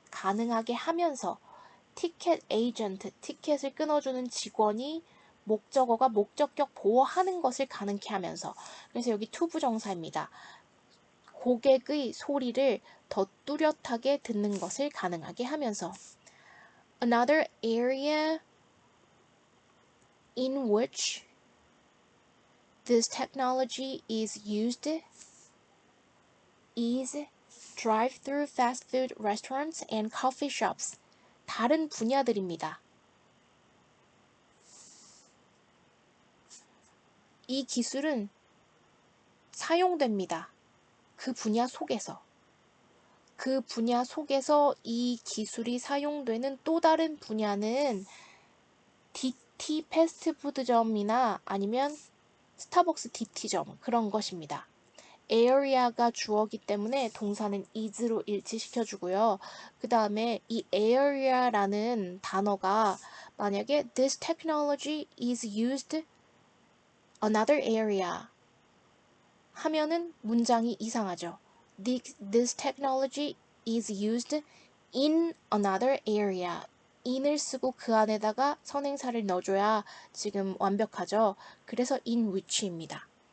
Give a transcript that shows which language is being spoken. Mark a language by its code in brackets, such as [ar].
[ko] 가능하게 하면서 티켓 에이전트, 티켓을 끊어주는 직원이 목적어가 목적격 보호하는 것을 가능케 하면서. 그래서 여기 투부정사입니다. 고객의 소리를 더 뚜렷하게 듣는 것을 가능하게 하면서. [en] Another area in which this technology is used is drive-through fast food restaurants and coffee shops. [ko] 다른 분야들입니다. 이 기술은 사용됩니다. 그 분야 속에서. 그 분야 속에서 이 기술이 사용되는 또 다른 분야는 DT 패스트푸드점이나 아니면 스타벅스 DT점 그런 것입니다. area가 주어기 때문에 동사는 is로 일치시켜주고요. 그 다음에 이 area라는 단어가 만약에 [en] this technology is used another area [ko] 하면은 문장이 이상하죠. [en] This technology is used in another area. [ko] in을 쓰고 그 안에다가 선행사를 넣어줘야 지금 완벽하죠. 그래서 in which입니다.